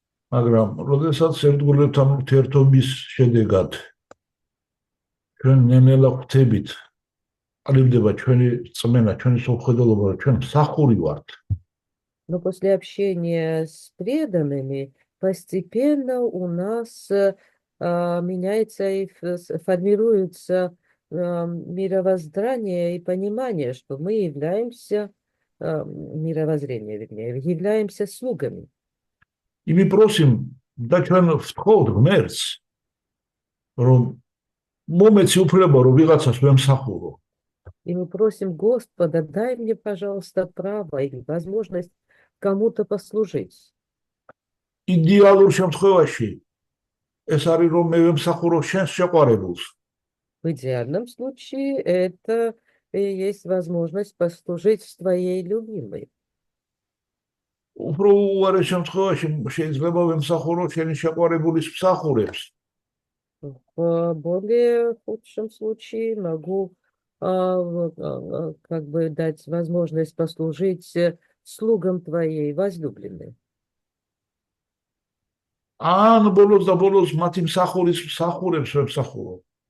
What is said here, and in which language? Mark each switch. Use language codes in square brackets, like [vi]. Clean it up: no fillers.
[ka] მაგრამ როდესაც ერთგულებთან ურთიერთობის შედეგად ჩვენ ნელ-ნელა ხვდებით, ყალიბდება ჩვენი წმენა, ჩვენი სულხედელობა, ჩვენ მსახური ვართ. [ru] Но после общения с преданными постепенно у нас меняется и формируется мировоззрение и понимание, что мы являемся, мировоззрение, вернее, являемся слугами. И мы просим, да [ka] ჩვენ ვთხოვთ ღმერთს, რომ მომეცი უფლება, რომ ვიღაცას ვემსახურო. [ru] И мы просим Господа, дай мне, пожалуйста, право или возможность кому-то послужить. [ka] Идеалურ შემთხვევაში ეს არის რომ მე ვემსახურო შენს შეყვარებულს. [ru] В идеальном случае это и есть возможность послужить твоей любимой. [ka] უფრო უარეს შემთხვევაში შეიძლება ვემსახურო შენი შეყვარებულის მსახურებს. [ru] В более худшем случае могу как бы дать возможность послужить слугам твоей возлюбленной. [ka] ან ბოლოს და ბოლოს მათი მსახურის მსახურებს ვემსახურო.